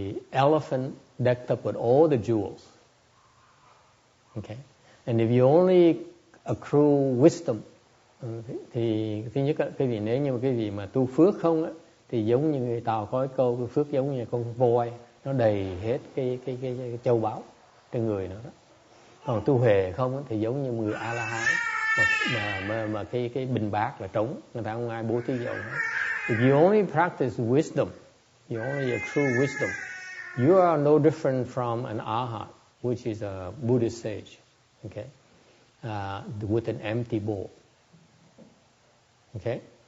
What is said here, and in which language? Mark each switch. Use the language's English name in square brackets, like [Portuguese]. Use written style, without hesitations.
[English] elephant decked up with all the jewels. Okay, and if you only accrue wisdom, [Vietnamese] thì thứ nhất cái vị nếu như cái vị mà tu phước không á, thì giống như người Tàu có cái câu cái phước giống như con voi, nó đầy hết cái châu báu trên người nó đó. Còn tu huệ không á, thì giống như người A La Hán mà cái bình bát là trống, người ta không ai bố thí dầu hết. [English] If you only practice wisdom, you only accrue wisdom, you are no different from an arhat, which is a Buddhist sage, okay, with an empty bowl. Okay.